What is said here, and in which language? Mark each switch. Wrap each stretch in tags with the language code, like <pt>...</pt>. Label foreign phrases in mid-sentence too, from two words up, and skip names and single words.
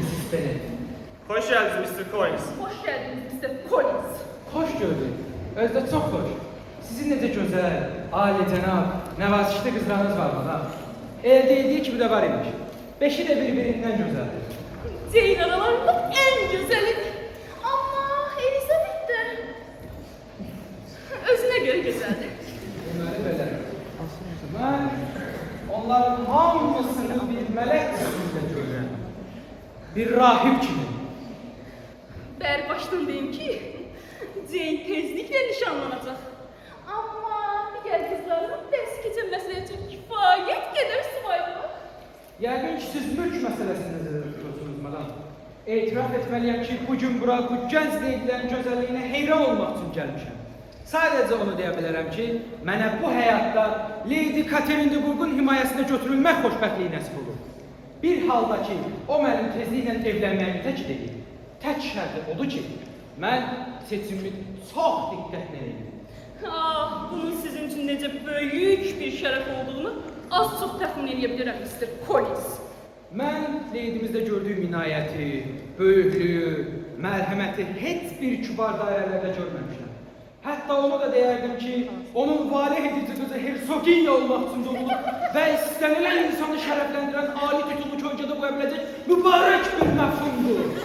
<tr>Bennett. Hoş geldiniz Mr. Collins. Hoş geldiniz Mr. Collins.</tr> <az>Xoş gördük. Özdə çox xoş. Sizin necə gözəl, alicənab, nəvazişli qızlarınız var madam. Elde etdiyi kimi də var imiş. Beşi də bir-birindən gözəldir.</az> <tr>Jane aralarında en güzelidir. Ama Elizabeth de özüne göre güzeldir.</tr> <az>Deməli belə. Mən onların hamısını bir mələk üstündə görürəm. Bir rahib kimi.</az> <tr>Ben baştan diyeyim ki Jane tezlikle nişanlanacak. Ama diğer kızların ders geçirmesi için kifayet kadar subayı var.</tr> <az>Yəqin ki, siz mülk məsələsini nəzərdə tutuyorsunuz, madam. Etiraf etməliyəm ki, bugün bura bu gənc leydilərin gözəlliyinə heyran olmaq üçün gəlmişəm. Sadəcə onu deyə bilərəm ki, mənə bu həyatda Lady Catherine de Bourgh'un himayəsinə götürülmək xoşbəxtliyi nəsib olur. Bir halda ki, o mənim tezliklə evlənməyimi tək deyil. Tək şərti odur ki, mən seçimimi çox diqqətlə edim. Ah,</az> <tr>bunun sizin için nece büyük bir şeref olduğunu az çok tahmin edebilirim Mr. Collins.</tr> <az>Mən Lady'mizdə gördüyüm inayəti, böyüklüyü, mərhəməti heç bir kübar dairələrdə görməmişəm. Hətta onu da deyərdim ki, onun valih edici qızı Hersoginya olmaq üçün doğulur və istənilən insanı şərəfləndirən ali titulu kölgədə qoya biləcək mübarək bir məfhumdur.</az>